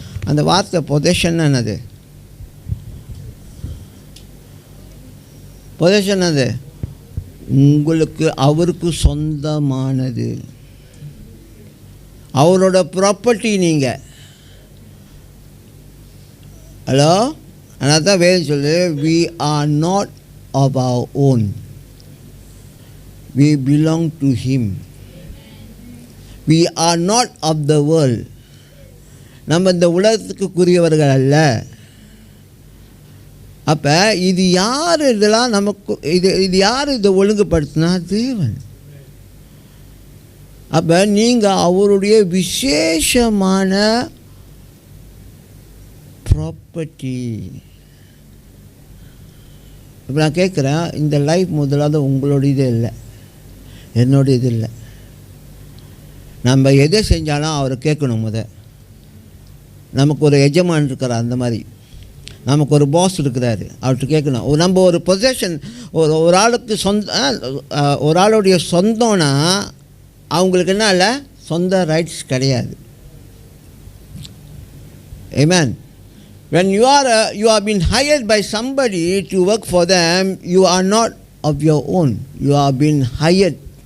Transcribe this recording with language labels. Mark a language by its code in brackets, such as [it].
[ta] அந்த வார்த்தை பொசிஷன் என்னது? பொசிஷன் அது உங்களுக்கு அவருக்கு சொந்தமானது, அவரோட ப்ராப்பர்ட்டி நீங்கள். [en] hello, [ta] அதனால தான் வேறு சொல்லு, [en] we are not of our own, we belong to him, we are not of the world. [ta] நம்ம இந்த உலகத்துக்குரியவர்கள் அல்ல. அப்போ இது யார் இதெல்லாம் நமக்கு இது யார் இதை ஒழுங்குபடுத்தினா? தேவன். அப்போ நீங்கள் அவருடைய விசேஷமான ப்ராப்பர்ட்டி. இப்போ நான் கேட்குறேன், இந்த லைஃப் முதலாவது உங்களுடையதே இல்லை, என்னுடையது இல்லை. நம்ம எதை செஞ்சாலும் அவரை கேட்கணும். நமக்கு ஒரு எஜமான் இருக்கிறார், அந்த மாதிரி நமக்கு ஒரு பாஸ் இருக்கிறாரு, அவர்கிட்ட கேட்கணும். நம்ம ஒரு பொசிஷன், ஒரு ஆளுக்கு ஒரு ஆளுடைய சொந்தம்னா அவங்களுக்கு என்ன இல்லை, சொந்த ரைட்ஸ் கிடையாது. [en] Amen. When you are been hired by somebody to work for them, you are not of your own, you are been hired.